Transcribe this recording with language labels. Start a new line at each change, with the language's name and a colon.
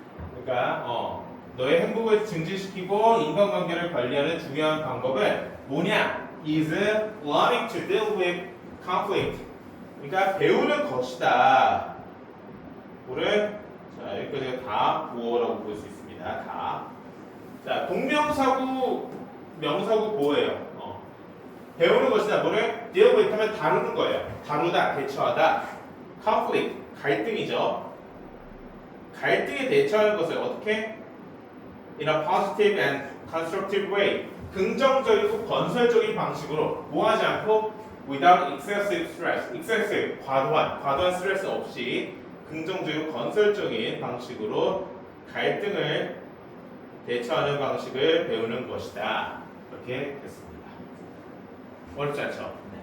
Korean: 그러니까 너의 행복을 증진시키고 인간관계를 관리하는 중요한 방법은 뭐냐?
English: is learning to deal with conflict.
Korean: 그러니까 배우는 것이다. 뭐를 자, 여기까지가 다 보어라고 볼 수 있습니다. 다. 자, 동명사구, 명사구 보어예요. 배우는 것이다. 뭐를 deal with 하면 다루는 거예요. 다루다, 대처하다. conflict, 갈등이죠. 갈등에 대처하는 것을 어떻게?
English: In a positive and constructive way.
Korean: 긍정적이고 건설적인 방식으로 뭐 하지 않고
English: without excessive stress.
Korean: excessive, 과도한 스트레스 없이 긍정적이고 건설적인 방식으로 갈등을 대처하는 방식을 배우는 것이다. 이렇게 됐습니다. 어렵지 않죠?